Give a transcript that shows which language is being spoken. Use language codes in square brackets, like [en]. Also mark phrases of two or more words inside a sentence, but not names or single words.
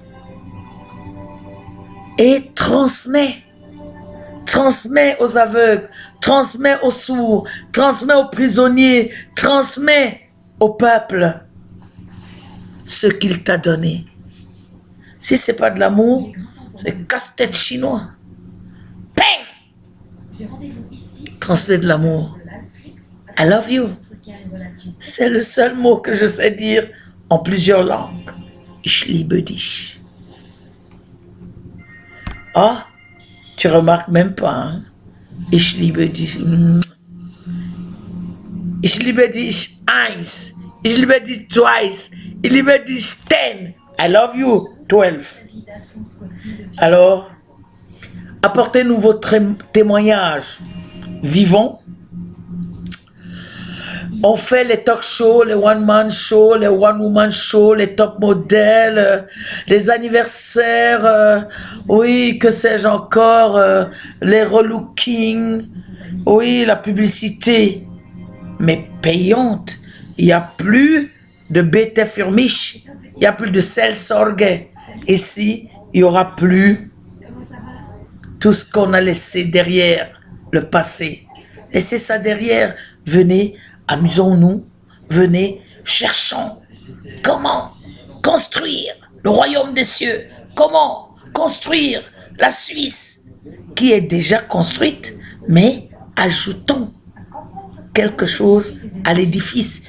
[fr] Et transmets aux aveugles, transmets aux sourds, transmets aux prisonniers, transmets au peuple ce qu'il t'a donné. Si ce n'est pas de l'amour, c'est casse-tête chinois. Bang! Transmets de l'amour. [en] I love you. [fr] C'est le seul mot que je sais dire en plusieurs langues. [de] Ich liebe dich. [fr] Ah, tu remarques même pas, hein? [de] Ich liebe dich. Ich liebe dich eins. Ich liebe dich twice. Ich liebe dich 10. [en] I love you 12. [fr] Alors, apportez-nous vos témoignages vivants. On fait les [en] talk shows, [fr] les [en] one-man shows, [fr] les [en] one-woman shows, [fr] les top modèles, les anniversaires, oui, que sais-je encore, les relooking, oui, la publicité, mais payante. Il n'y a plus de [de] Bete für mich, [fr] il n'y a plus de Seelsorge. Ici, il n'y aura plus tout ce qu'on a laissé derrière, le passé. Laissez ça derrière, venez. Amusons-nous, venez, cherchons comment construire le royaume des cieux, comment construire la Suisse qui est déjà construite, mais ajoutons quelque chose à l'édifice.